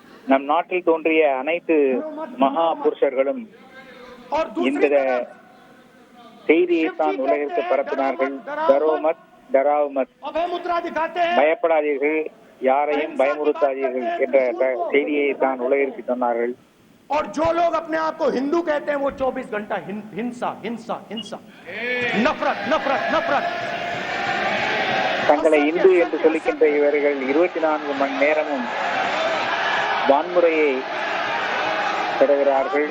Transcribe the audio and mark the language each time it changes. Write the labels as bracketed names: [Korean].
[Tamil] நம் நாட்டில் தோன்றிய அனைத்து மகா புருஷர்களும் [Hindi] और [Tamil] இந்த [Hindi] दूसरी तरफ [Tamil] செய்தியை தான் உலகிற்கு பரப்பினார்கள். [Hindi] டரோமத், டராவுமத், अभय मुद्रा दिखाते हैं। [Tamil] பயப்படாதீர்கள், யாரையும் பயமுறுத்தாதீர்கள் என்ற செய்தியை தான் உலகிற்கு சொன்னார்கள். [Hindi] और जो लोग अपने आप को हिंदू कहते हैं वो 24 घंटा हिंसा हिंसा हिंसा, नफरत नफरत नफरत। [Tamil] தங்களை இந்து என்று சொல்லிக்கின்ற இவர்கள் 24 மணி நேரமும் வன்முறையை பெறுகிறார்கள்,